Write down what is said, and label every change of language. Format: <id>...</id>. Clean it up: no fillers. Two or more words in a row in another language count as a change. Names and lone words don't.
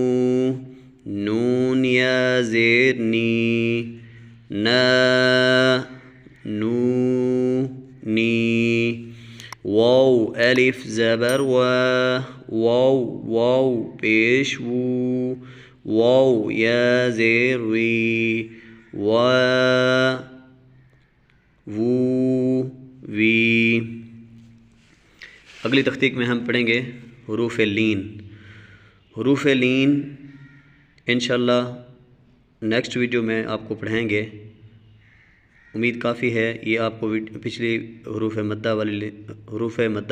<ur>نون یا زیر نی نا نو نی واو الف زبر وا واو واو پیش وو واو یا زیر وی وا وو وی اگلی تختی میں ہم پڑھیں گے حروف لین حروف لین انشاءاللہ</ur> <en>next video</en> <ur>میں آپ کو پڑھائیں گے امید کافی ہے یہ آپ کو پچھلی حروف مدہ</ur>